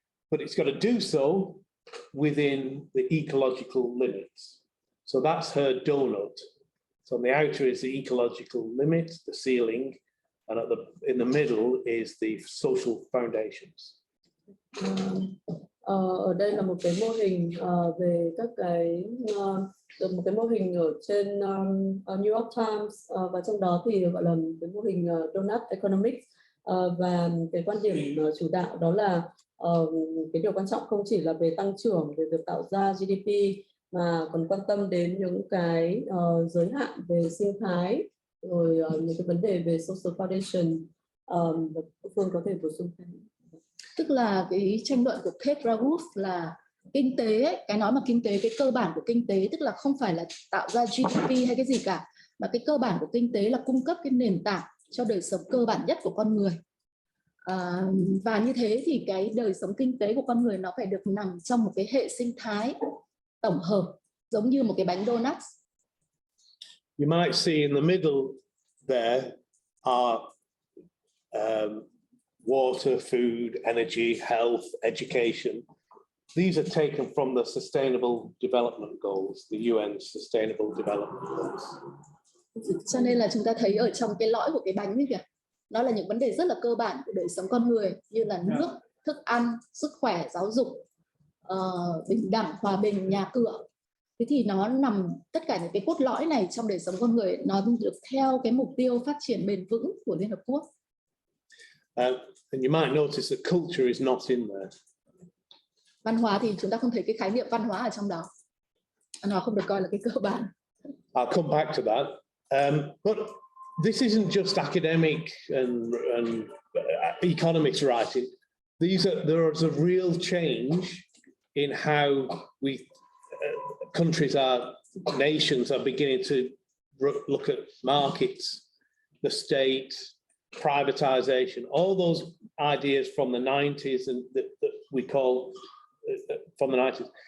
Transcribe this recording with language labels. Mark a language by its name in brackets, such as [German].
[English] But it's got to do so within the ecological limits." So that's her donut. So on the outer is the ecological limit, the ceiling, and in the middle is the social foundations. [Vietnamese] Ở đây là một cái mô hình về các cái một cái mô hình ở trên New York Times, và trong đó thì gọi là cái mô hình donut economics, và cái quan điểm chủ đạo đó là cái điều quan trọng không chỉ là về tăng trưởng, về việc tạo ra GDP, mà còn quan tâm đến những cái giới hạn về sinh thái, rồi những cái vấn đề về [English] social foundation. [Vietnamese] Phương có thể bổ sung thêm. Tức là cái tranh luận của Kate Raworth là kinh tế ấy, cái nói mà kinh tế, cái cơ bản của kinh tế tức là không phải là tạo ra GDP hay cái gì cả, mà cái cơ bản của kinh tế là cung cấp cái nền tảng cho đời sống cơ bản nhất của con người. Và như thế thì cái đời sống kinh tế của con người nó phải được nằm trong một cái hệ sinh thái tổng hợp, giống như một cái bánh donuts. [English] You might see in the middle there are water, food, energy, health, education. These are taken from the Sustainable Development Goals, the UN Sustainable Development Goals. [Vietnamese] Cho nên là chúng ta thấy ở trong cái lõi của cái bánh như kìa, nó là những vấn đề rất là cơ bản của đời sống con người, như là nước, thức ăn, sức khỏe, giáo dục, bình đẳng, hòa bình, nhà cửa. Thế thì nó nằm, tất cả những cái cốt lõi này trong đời sống con người nó được theo cái mục tiêu phát triển bền vững của Liên Hợp Quốc. [English] And you might notice that culture is not in there. [Vietnamese] Văn hóa thì chúng ta không thấy cái khái niệm văn hóa ở trong đó. Văn hóa không được coi là cái cơ bản. [English] I'll come back to that. But this isn't just academic and economics writing. There is a real change in how countries nations are beginning to look at markets, the state, privatization, all those ideas from the 90s and that we call from the 90s.